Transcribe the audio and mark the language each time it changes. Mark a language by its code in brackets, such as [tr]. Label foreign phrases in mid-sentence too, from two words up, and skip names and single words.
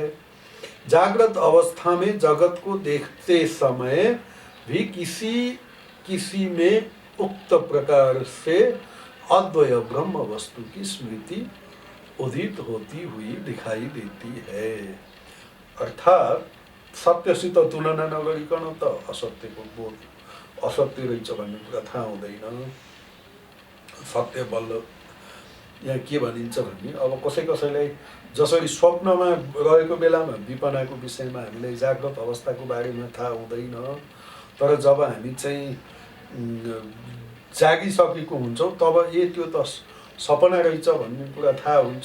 [hi] जागृत अवस्था में जगत को देखते समय भी किसी में उक्त प्रकार से अद्वय ब्रह्म वस्तु की स्मृति उदित होती हुई दिखाई देती है। [ne] अर्थात सत्यसित तुलना नगरिकन त असत्यको बोध असत्य रहेछ भन्ने कुरा थाहा हुँदैन। सत्य बल्ल यहाँ के भनिन्छ भने, अब कसैलाई जसरी स्वप्नमा रहेको बेलामा विपनाको विषयमा हामीलाई जागृत अवस्थाको बारेमा थाहा हुँदैन, तर जब हामी चाहिँ जागिसकेको हुन्छौँ तब त्यो त सपना रहेछ भन्ने कुरा थाहा हुन्छ।